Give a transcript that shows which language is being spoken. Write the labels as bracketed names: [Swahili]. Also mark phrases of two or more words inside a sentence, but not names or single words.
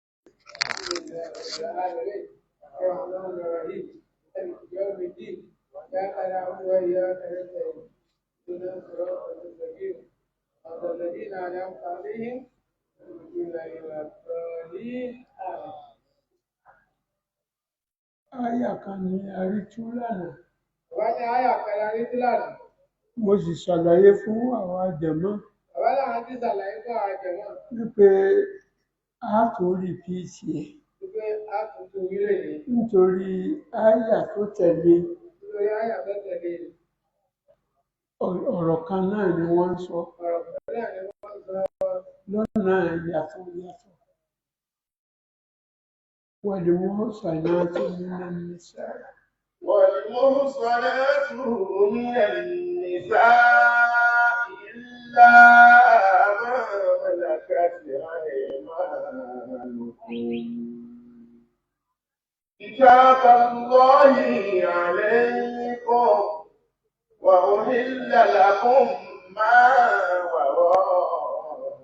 [Arabic] العالمين الرحمن الرحيم مالك يوم الدين إياك نعبد وإياك نستعين اهدنا الصراط المستقيم صراط الذين أنعمت عليهم غير المغضوب عليهم آمين. [Yoruba] Àyà kan ni a rí tú lánàá. Bàbá ní àyà kan la rí tú lánàá. Mo sì ṣàlàyé fún àwọn àjẹmọ́. Bàbá làwọn ti ṣàlàyé fún àwọn àjẹmọ́. Wípé a tún rìpíìtì ẹ̀. Wípé a tún tún wílé yìí. Nítorí àyà tó tẹ̀lé. Nítorí àyà tó tẹ̀lé. Ọ̀rọ̀ kan náà ni wọ́n ń sọ. Ọ̀rọ̀ kan náà ni wọ́n ń sọ. Lọ́nà yàtọ̀. [Arabic] والمحصنات من النساء والمحصنات من النساء إلا ما ملكت أيمانكم كتاب الله عليكم وأحل لكم ما وراء